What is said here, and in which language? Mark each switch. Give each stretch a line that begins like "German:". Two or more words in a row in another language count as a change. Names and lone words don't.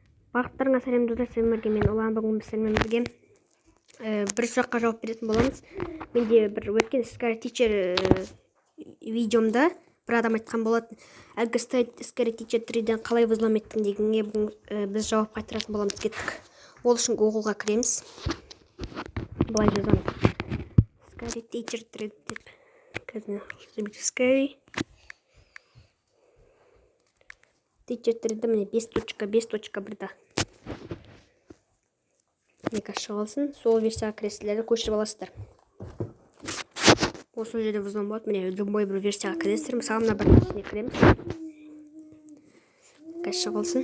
Kazakh: Бақыттарыңа сәлем достар, сіздермен бірге мен Ұлан. Бүгін біз сіздермен бірге бір сұраққа жауап беретін боламыз. Менде бір өткен Scary Teacher видеомда бір адам айтқан болатын, әлгі Scary Teacher 3-ден қалай вызлом еттің дегенге бүгін біз жауап қайтаратын боламыз. Кеттік. Ол үшін Google-ға кіреміз. Былай жазамыз. Scary Teacher 3 деп. Scary Teacher 3-ді міне 5.5.1-да. Мека шығалсын, сол версияға кіресілерді көшіріп аласыздар. Осы жерде вызлом болады, міне любой бір версияға кіресіздер. Мысалы мына бір версияға кіреміз. Мека шығалсын.